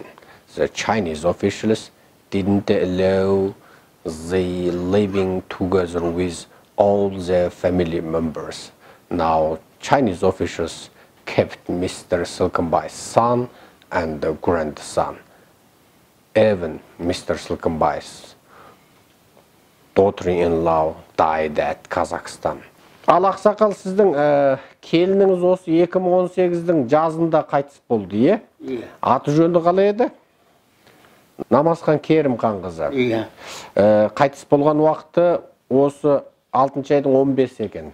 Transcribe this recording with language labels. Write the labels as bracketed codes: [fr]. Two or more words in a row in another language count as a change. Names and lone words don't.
[en] The Chinese officials didn't allow the living together with all the family members. Now, Chinese officials kept Mr. Silkenbai's son and grandson. Even Mr. Silkenbai's daughter-in-law died at Kazakhstan. [kk] Ал ақсақал, сіздің келініңіз осы 2018-дің жазында қайтыс болды, е? Иә. Аты жөнді қалай еді? Намазхан Керімхан қызы. Иә. Қайтыс болған уақыты осы 6 айдың 15 екен.